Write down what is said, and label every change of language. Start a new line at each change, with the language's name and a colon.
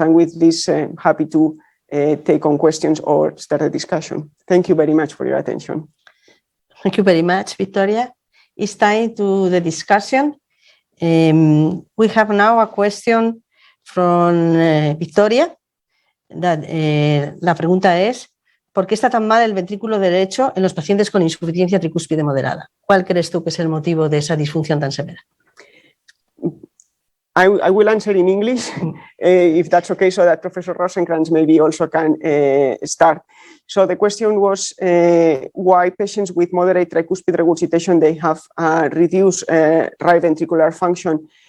English: And with this, I'm happy to take on questions or start a discussion. Thank you very much for your attention. Thank you very much, Victoria. It's time to the discussion. We have now a question from Victoria.
Spanish: La pregunta es, ¿por qué está tan mal el ventrículo derecho en los pacientes con insuficiencia tricúspide moderada? ¿Cuál crees tú que es el motivo de esa disfunción tan severa?
English: I will answer in English, if that's okay, so that Professor Rosenkrantz maybe also can start. So the question was why patients with moderate tricuspid regurgitation, they have reduced right ventricular function.